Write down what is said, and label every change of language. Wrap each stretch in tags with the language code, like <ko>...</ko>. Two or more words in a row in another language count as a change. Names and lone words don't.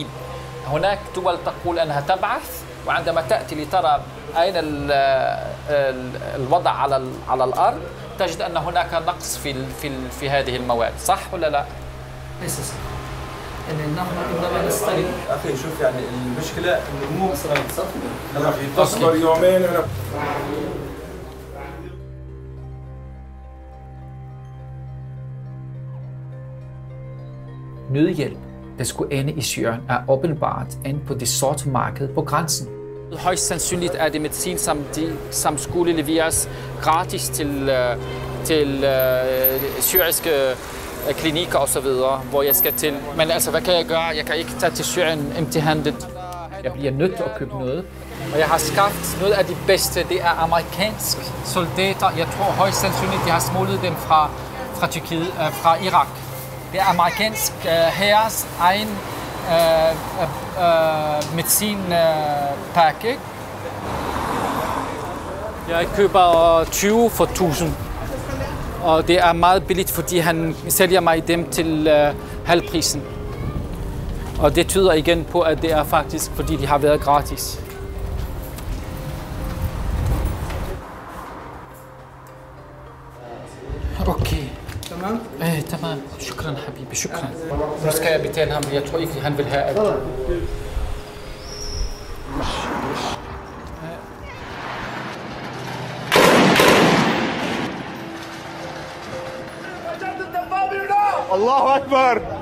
<ar>هناك دول تقول أنها تبعث وعندما تأتي لترى أين الوضع على الأرض تجد أن هناك نقص في هذه المواد. صح ولا لا؟ ليس صح. نحن عندما نستلم أخي شوف يعني المشكلة إنه مو أنا في تصبر يومين أنا</ar> <da>Nødhjælp, der skulle ende i Syrien, er åbenbart inde på det sorte marked på grænsen. Højst sandsynligt er det medicin, som skulle leveres gratis til syriske klinikker osv., hvor jeg skal til. Men altså, hvad kan jeg gøre? Jeg kan ikke tage til Syrien empty-handed. Jeg bliver nødt til at købe noget. Og jeg har skaffet noget af de bedste. Det er amerikanske soldater. Jeg tror højst sandsynligt, de har smuglet dem fra Tyrkiet, fra Irak. Det er amerikansk hæres egen medicinpakke. Jeg køber 20 for 1000. Og det er meget billigt, fordi han sælger mig dem til halvprisen. Og det tyder igen på, at det er faktisk, fordi de har været gratis. Okay.</da> <ar>تمام؟ ايه تمام شكرا حبيبي شكرا.</ar> <da>Nu skal jeg betale ham, jeg tror ikke, han vil have alt.</da> <ar>الله أكبر!</ar>